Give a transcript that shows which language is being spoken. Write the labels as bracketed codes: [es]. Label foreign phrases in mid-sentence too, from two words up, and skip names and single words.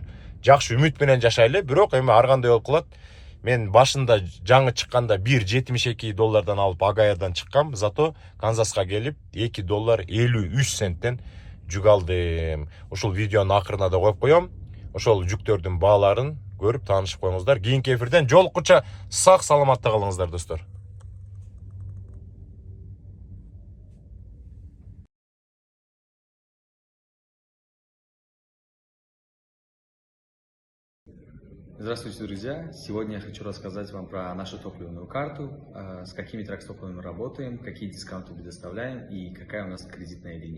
[ky] Жакшы үмүт менен жашайлы, бирок эми ар кандай болуп калат. Мен башында жаңы чыкканда $1.72 алып Агаядан чыккам, зато Канзаска келип $2.53 жүк алдым. Ошол видеонун акырына да коюп коем. Ошол жүктөрдүн бааларын көрүп таанышып коюңуздар. Кийинки эфирден жолуккуча сак саламатта калыңыздар, достор. [ru] Здравствуйте, друзья! Сегодня я хочу рассказать вам про нашу топливную карту, с какими тракстопами мы работаем, какие дискаунты предоставляем и какая у нас кредитная линия.